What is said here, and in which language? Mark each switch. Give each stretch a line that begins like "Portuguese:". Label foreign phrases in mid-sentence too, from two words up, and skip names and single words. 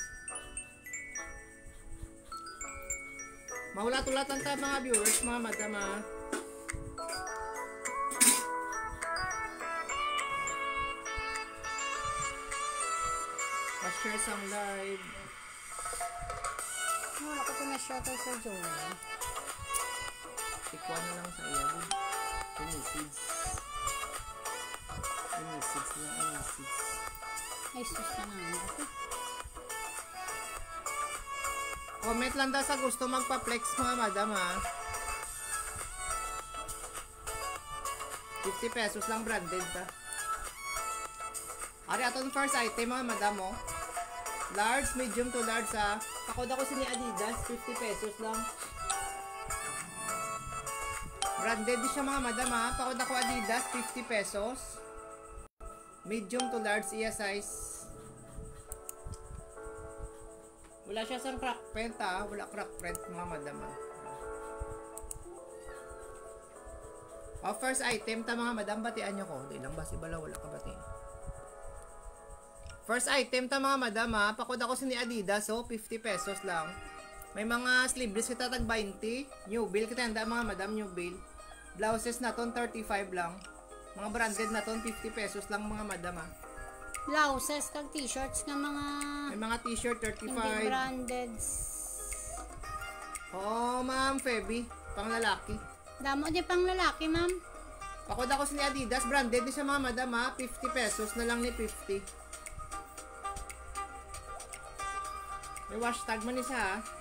Hiligaynon: Maulat-ulatan ta mga viewers mga madam ha. Pa-share sang live. Wala ko ito na-shoutout sa Joey. Ikuha na lang sa iya. Message lang. Message. Ay, sus ka na. Comment lang daw sa gusto magpa-flex mga madam ha. 50 pesos lang branded ta. Ari aton
English: first item
Hiligaynon: mga madam oh.
English: Large, medium to large ha.
Hiligaynon: Pakod ako sini Adidas, 50 pesos lang. Branded din siya mga madam ha. Pakod ako Adidas, 50 pesos.
English: Medium to large iya size.
Hiligaynon: Wala siya sa
English: crack print
Hiligaynon: ha. Wala
English: crack print
Hiligaynon: mga madam ha. O
English: first item
Hiligaynon: ta mga madam, batian nyo ko. Di lang basi bala, wala ka bati.
English: First item
Hiligaynon: ta mga madam ha. Pakod ako sa ni Adidas so 50 pesos lang. May mga sleeveless kita tag 20.
English: New bill
Hiligaynon: kita handa mga madam,
English: new bill.
Hiligaynon: Blouses na ton 35 lang. Mga branded na ton 50 pesos lang mga madam ha. Blouses kag t-shirts nga mga May mga t-shirt 35. hindi branded. Oo ma'am Feby, pang lalaki. Damo di pang lalaki ma'am. Pakod ako sa ni Adidas, branded din siya mga madam ha. 50 pesos na lang ni 50. May hashtag man isa ha.